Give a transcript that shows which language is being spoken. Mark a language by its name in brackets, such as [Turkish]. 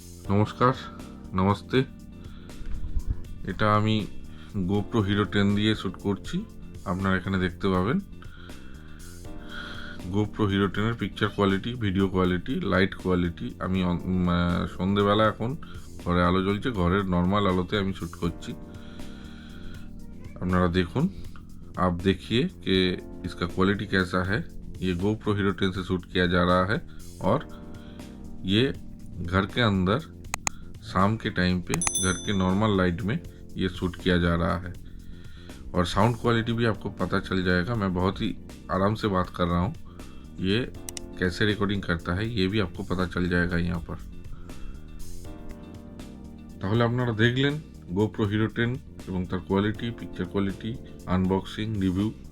[Bangla] নমস্কার, নমস্তে। এটা আমি GoPro HERO10 দিয়ে শ্যুট করছি, আপনারা এখানে দেখতে পাবেন। GoPro Hero 10 picture quality, video quality, light quality. আমি সন্ধেবেলা এখন ঘরে আলো জ্বলছে, ঘরের নর্মাল আলোতে আমি শ্যুট করছি। अपनारा देखून, [Hindi] आप देखिए कि इसका क्वालिटी कैसा है। ये GoPro Hero 10 से शूट किया जा रहा है और ये घर के अंदर शाम के टाइम पे घर के नॉर्मल लाइट में ये शूट किया जा रहा है। और साउंड क्वालिटी भी आपको पता चल जाएगा। मैं बहुत ही आराम से बात कर रहा हूँ, ये कैसे रिकॉर्डिंग करता है ये भी आपको पता चल जाएगा यहाँ पर। [Bangla] তাহলে আপনারা দেখলেন GoPro Hero 10 এবং তার quality, picture quality, unboxing, review.